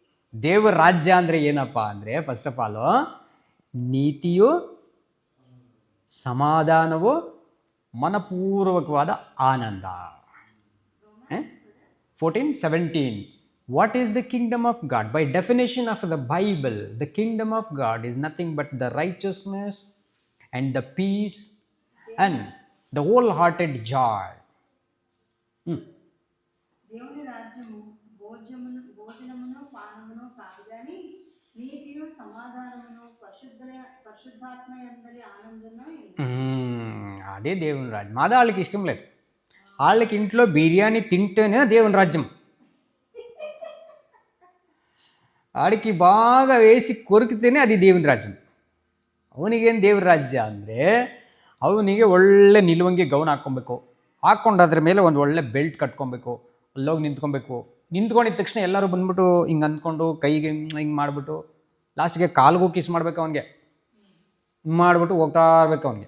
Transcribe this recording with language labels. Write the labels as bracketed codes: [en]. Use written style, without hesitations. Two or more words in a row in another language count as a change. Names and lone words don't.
[kn] ದೇವರ ರಾಜ್ಯ ಅಂದರೆ ಏನಪ್ಪ ಅಂದರೆ, [en] first of all [kn] ನೀತಿಯು, ಸಮಾಧಾನವು, ಮನಪೂರ್ವಕವಾದ ಆನಂದ. 14:17. [en] What is the kingdom of God? By definition of the Bible, the kingdom of God is nothing but the righteousness and the peace and the wholehearted joy. [te] దేవుని రాజ్యము భోజనమును పానమును కాదు గాని నీతియు సమాధానమును పరిశుద్ధాత్మ యందలి ఆనందమును. అదే దేవుని రాజ్యం. అది వాళ్ళకి ఇష్టం లేదు. వాళ్ళకి ఇంట్లో బిర్యానీ తింటేనే దేవుని రాజ్యం. ఆడికి బాగా వేసి కొరికితేనే అది దేవుని ರಾಜ್ಯ. [kn] ಅವನಿಗೇನು ದೇವ್ರ ರಾಜ್ಯ ಅಂದರೆ, ಅವನಿಗೆ ಒಳ್ಳೆ ನಿಲುವಂಗಿ ಗೌನ್ ಹಾಕ್ಕೊಬೇಕು, ಹಾಕ್ಕೊಂಡು ಅದ್ರ ಮೇಲೆ ಒಂದು ಒಳ್ಳೆ ಬೆಲ್ಟ್ ಕಟ್ಕೊಬೇಕು, ಅಲ್ಲೋಗಿ ನಿಂತ್ಕೊಬೇಕು. ನಿಂತ್ಕೊಂಡಿದ್ದ ತಕ್ಷಣ ಎಲ್ಲರೂ ಬಂದ್ಬಿಟ್ಟು ಹಿಂಗೆ ಅಂದ್ಕೊಂಡು ಕೈಗೆ ಹಿಂಗೆ ಮಾಡಿಬಿಟ್ಟು ಲಾಸ್ಟ್ಗೆ ಕಾಲ್ಗೂ ಕಿಸ್ ಮಾಡ್ಬೇಕು, ಅವನಿಗೆ ಮಾಡಿಬಿಟ್ಟು ಹೋಗ್ತಾ ಇರ್ಬೇಕು ಅವನಿಗೆ.